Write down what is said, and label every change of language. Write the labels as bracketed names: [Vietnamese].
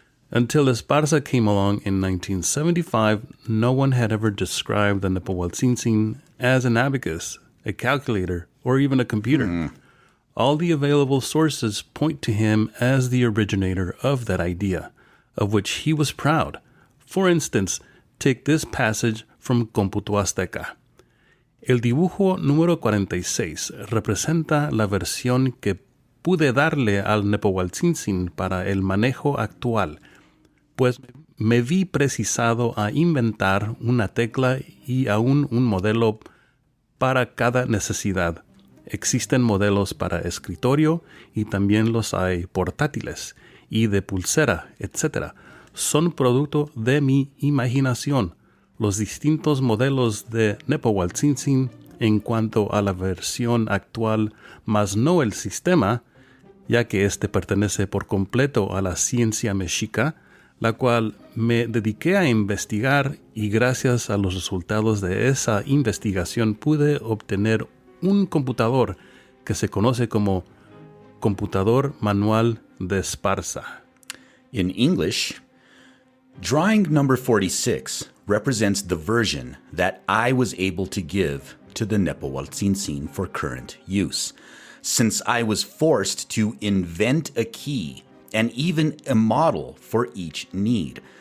[English] Until Esparza came along in 1975, no one had ever described the nepohualtzintzin as an abacus, a calculator, or even a computer. All the available sources point to him as the originator of that idea, of which he was proud. For instance, take this passage from Cómputo Azteca. [Spanish] El dibujo número 46 representa la versión que pude darle al nepohualtzintzin para el manejo actual, pues me vi precisado a inventar una tecla y aún un modelo para cada necesidad. Existen modelos para escritorio y también los hay portátiles y de pulsera, etc. Son producto de mi imaginación. Los distintos modelos de nepohualtzintzin en cuanto a la versión actual, mas no el sistema, ya que este pertenece por completo a la ciencia mexica, la cual me dediqué a investigar y gracias a los resultados de esa investigación pude obtener un computador que se conoce como computador manual de Esparza. [English] In English, drawing number 46 represents the version that I was able to give to the nepohualtzintzin for current use, since I was forced to invent a key and even a model for each need.